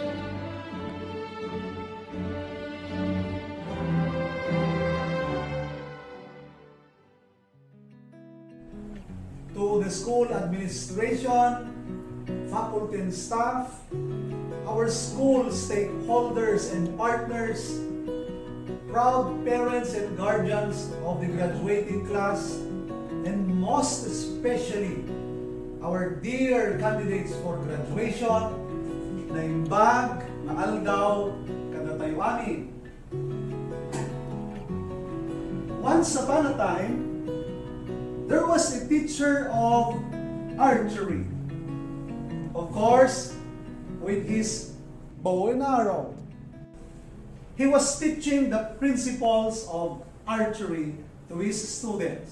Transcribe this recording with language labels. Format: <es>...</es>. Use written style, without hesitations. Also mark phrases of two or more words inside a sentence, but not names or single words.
<en>To the school administration, faculty and staff, our school stakeholders and partners, proud parents and guardians of the graduating class, and most especially our dear candidates for graduation,</en> <ilo>naimbag, maaldaw, kadatayuani.</ilo> <en>Once upon a time, there was a teacher of archery. Of course, with his bow and arrow. He was teaching the principles of archery to his students.</en>